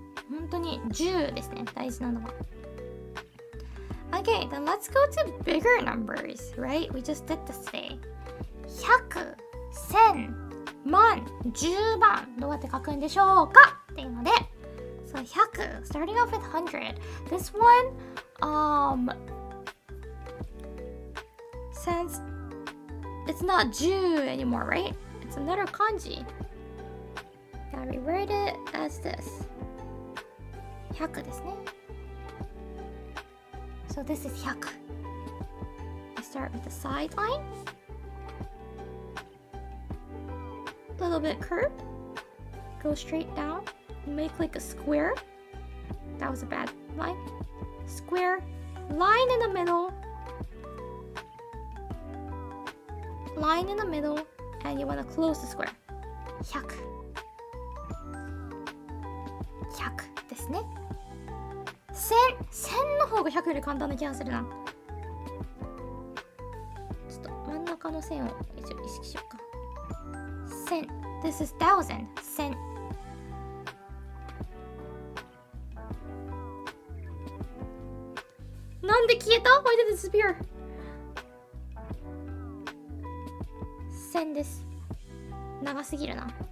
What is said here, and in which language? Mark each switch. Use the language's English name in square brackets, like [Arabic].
[Japanese] Honestly, 10ですね、大事なのは。 [English] Okay, then let's go to bigger numbers, right? We just did this today. 100、1000、万、10万。 [Japanese] どうやって書くんでしょうかっていうので、 [English] So 100, starting off with 100. This one, since it's not 10 anymore, right? It's another kanji. Gotta rewrite it as this. [Japanese] 100ですね。 [English] So this is 100. I start with the side line. A little bit curved. Go straight down. Make like a square. That was a bad line. Square. Line in the middle. Line in the middle. And you want to close the square. 100. [Japanese] 100ですね。 1000の方が100より簡単な気がするな。ちょっと真ん中の線を一応意識しようか。 [English] 1000 This is 1000 1000 [Japanese] なんで消えた？ [English] Why did it disappear? [Japanese] 1000です。長すぎるな。